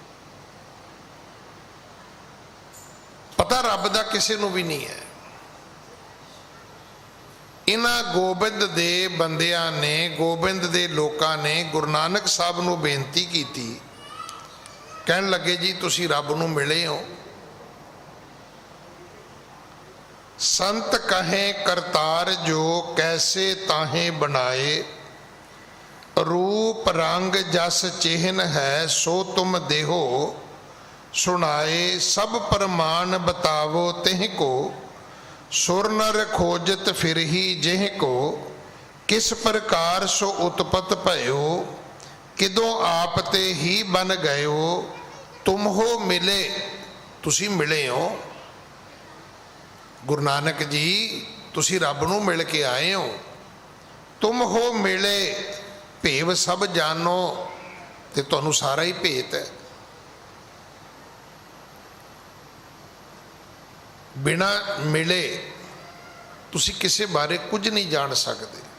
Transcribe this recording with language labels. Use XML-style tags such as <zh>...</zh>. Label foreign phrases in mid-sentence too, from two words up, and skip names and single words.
<pa>ਪਤਾ ਰੱਬ ਦਾ ਕਿਸੀ ਨੂੰ ਭੀ ਨਹੀਂ ਹੈ। ਇਨ੍ਹਾਂ ਗੋਬਿੰਦ ਦੇ ਬੰਦਿਆਂ ਨੇ, ਗੋਬਿੰਦ ਦੇ ਲੋਕਾਂ ਨੇ ਗੁਰੂ ਨਾਨਕ ਸਾਹਬ ਨੂੰ ਬੇਨਤੀ ਕੀਤੀ, ਕਹਿਣ ਲੱਗੇ ਜੀ ਤੁਸੀ ਰੱਬ ਨੂੰ ਮਿਲੇ ਹੋ।</pa> <bra>संत कहें करतार जो कैसे ताहे बनाए, रूप रंग जस चिन्ह है सो तुम देहो सुनाए। सब प्रमाण बतावो तिह को, सुर नर खोजत फिर ही जिह को। किस प्रकार सो उत्पत भयो, किदों आप ते ही बन गयो। तुम हो मिले,</bra> <pa>ਤੁਸੀ ਮਿਲੇ ਹੋ। ਗੁਰੂ ਨਾਨਕ ਜੀ ਤੁਸੀ ਰੱਬ ਨੂੰ ਮਿਲ ਕੇ ਆਏ ਹੋ।</pa> <bra>तुम हो मिले, भेव सब जानो,</bra> <pa>ਤੇ ਤੁਹਾਨੂੰ ਸਾਰਾ ਹੀ ਭੇਤ ਹੈ। ਬਿਨਾ ਮਿਲੇ ਤੁਸੀ ਕਿਸੀ ਬਾਰੇ ਕੁਝ ਨਹੀਂ ਜਾਨ ਸਕਤੇ।</pa>